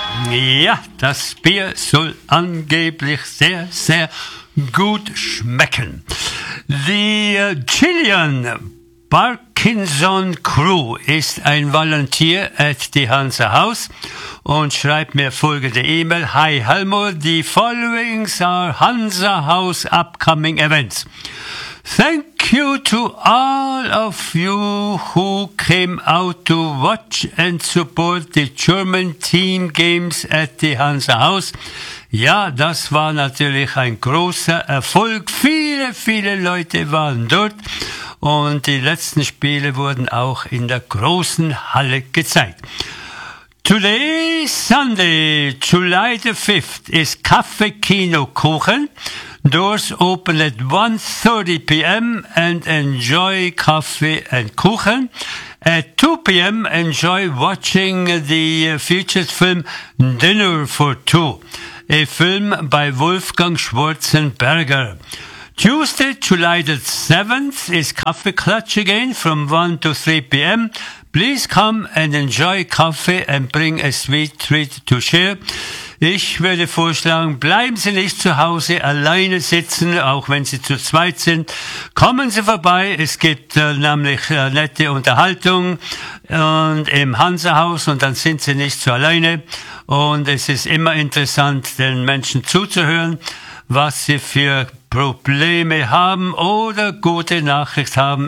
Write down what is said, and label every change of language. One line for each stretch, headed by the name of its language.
German: Ja, das Bier soll angeblich sehr, sehr gut schmecken. Die Chilean Parkinson Crew ist ein
English: Volunteer at the Hansa House
German: und schreibt mir folgende E-Mail.
English: Hi Helmut, the following are Hansa House upcoming events. Thank you to all of you who came out to watch and support the German team games at the Hansa House.
German: Ja, das war natürlich ein großer Erfolg. Viele, viele Leute waren dort und die letzten Spiele wurden auch in der großen Halle gezeigt.
English: Today, Sunday, July the 5th, is Kaffee-Kino-Kuchen. Doors open at 1:30 p.m. and enjoy coffee and Kuchen. At 2 p.m. enjoy watching the featured film Dinner for Two, a film by Wolfgang Schwarzenberger. Tuesday, July the 7th is Coffee Clutch again from 1 to 3 p.m. Please come and enjoy coffee and bring a sweet treat to share.
German: Ich würde vorschlagen, bleiben Sie nicht zu Hause alleine sitzen, auch wenn Sie zu zweit sind. Kommen Sie vorbei, es gibt nämlich nette Unterhaltung und im Hansa-Haus und dann sind Sie nicht so alleine. Und es ist immer interessant, den Menschen zuzuhören, was sie für Probleme haben oder gute Nachricht haben.